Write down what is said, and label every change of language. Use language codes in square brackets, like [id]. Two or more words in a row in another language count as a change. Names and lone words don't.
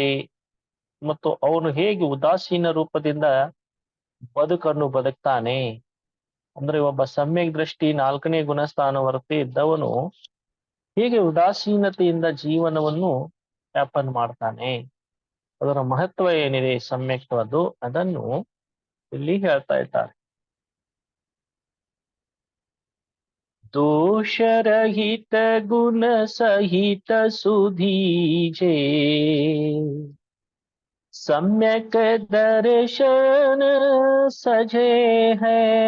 [kn] ಮತ್ತು ಅವನು ಹೇಗೆ ಉದಾಸೀನ ರೂಪದಿಂದ ಬದುಕನ್ನು ಬದುಕ್ತಾನೆ ಅಂದ್ರೆ ಒಬ್ಬ ಸಮ್ಯಕ್ ದೃಷ್ಟಿ 4ನೇ ಗುಣಸ್ಥಾನವರ್ತಿ ಇದ್ದವನು ಹೇಗೆ ಉದಾಸೀನತೆಯಿಂದ ಜೀವನವನ್ನು ವ್ಯಾಪನ ಮಾಡ್ತಾನೆ, ಅದರ ಮಹತ್ವ ಏನಿದೆ ಸಮ್ಯಕ್ವದ್ದು ಅದನ್ನು ಇಲ್ಲಿ ಹೇಳ್ತಾ ಇದ್ದಾರೆ. [hi] दोषरहित गुण सहित सुधीजे सम्यक दर्शन सजे है।